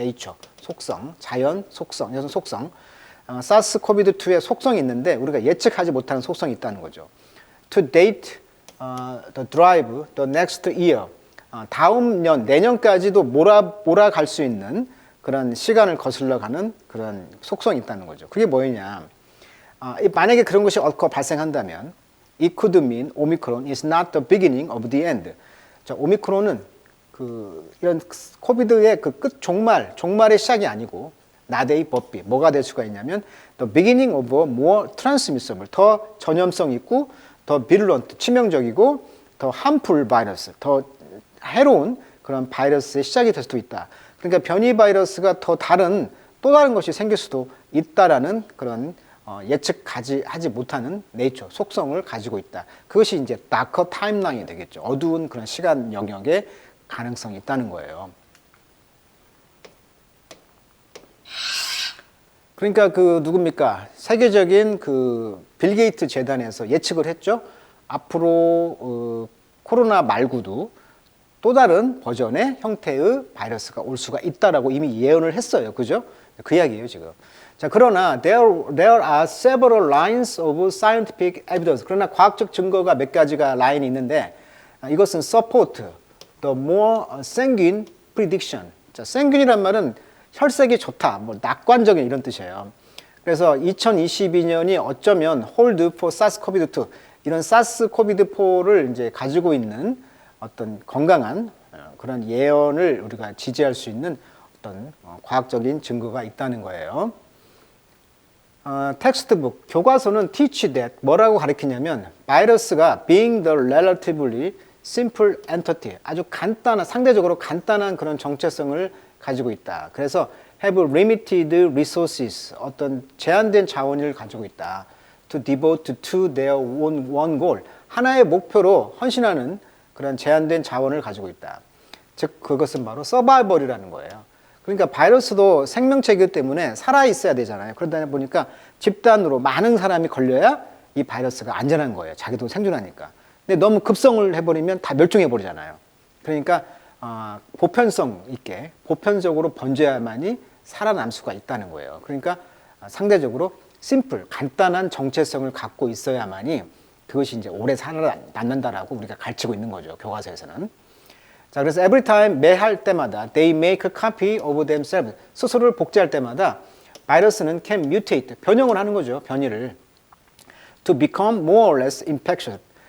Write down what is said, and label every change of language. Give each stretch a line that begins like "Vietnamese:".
Korean: nature, 속성, 자연 속성, 여기서 속성. SARS-CoV-2의 속성이 있는데 우리가 예측하지 못하는 속성이 있다는 거죠.
English: To date the drive the next year,
Korean: 다음 년, 내년까지도 몰아갈 수 있는 그런 시간을 거슬러 가는 그런 속성이 있다는 거죠. 그게 뭐냐? 만약에 그런 것이 발생한다면
English: it could mean Omicron is not the beginning of the end.
Korean: 자, 오미크론은 이런 코비드의 그 끝, 종말의 시작이 아니고
English: not a but
Korean: 뭐가 될 수가 있냐면
English: the beginning of a more transmissible,
Korean: 더 전염성 있고 더 virulent, 치명적이고 더 harmful 바이러스, 더 해로운 그런 바이러스의 시작이 될 수도 있다. 그러니까 변이 바이러스가 또 다른 것이 생길 수도 있다라는 그런 예측하지 못하는 네이처, 속성을 가지고 있다. 그것이 이제 다커 타임라인이 되겠죠. 어두운 그런 시간 영역에 가능성이 있다는 거예요. 그러니까 누굽니까? 세계적인 빌 게이트 재단에서 예측을 했죠. 앞으로 코로나 말고도 또 다른 버전의 형태의 바이러스가 올 수가 있다라고 이미 예언을 했어요. 그죠? 그 이야기예요, 지금.
English: 자,
Korean: 그러나
English: there are several lines of scientific evidence.
Korean: 그러나 과학적 증거가 몇 가지가 라인이 있는데 이것은
English: support the more sanguine prediction.
Korean: 자, sanguine이란 말은 혈색이 좋다, 뭐 낙관적인 이런 뜻이에요. 그래서 2022년이 어쩌면
English: hold for SARS-CoV-2,
Korean: 이런 SARS-CoV-4를 이제 가지고 있는 어떤 건강한 그런 예언을 우리가 지지할 수 있는 어떤 과학적인 증거가 있다는 거예요. 텍스트북, 교과서는
English: teach that
Korean: 뭐라고 가르치냐면 바이러스가
English: being the relatively simple entity,
Korean: 아주 상대적으로 간단한 그런 정체성을 가지고 있다. 그래서
English: have limited resources,
Korean: 어떤 제한된 자원을 가지고 있다.
English: to devote to their one goal.
Korean: 하나의 목표로 헌신하는 그런 제한된 자원을 가지고 있다. 즉 그것은 바로 서바이벌이라는 거예요. 그러니까 바이러스도 생명체이기 때문에 살아 있어야 되잖아요. 그러다 보니까 집단으로 많은 사람이 걸려야 이 바이러스가 안전한 거예요. 자기도 생존하니까. 근데 너무 급성을 해버리면 다 멸종해 버리잖아요. 그러니까 보편성 있게 보편적으로 번져야만이 살아남을 수가 있다는 거예요. 그러니까 상대적으로 심플, 간단한 정체성을 갖고 있어야만이 그것이 이제 오래 살아남는다라고 우리가 가르치고 있는 거죠. 교과서에서는. 자, 그래서
English: every time
Korean: 매할 때마다
English: they make a copy of themselves.
Korean: 스스로를 복제할 때마다 바이러스는
English: can mutate,
Korean: 변형을 하는 거죠. 변이를.
English: to become more or less infectious.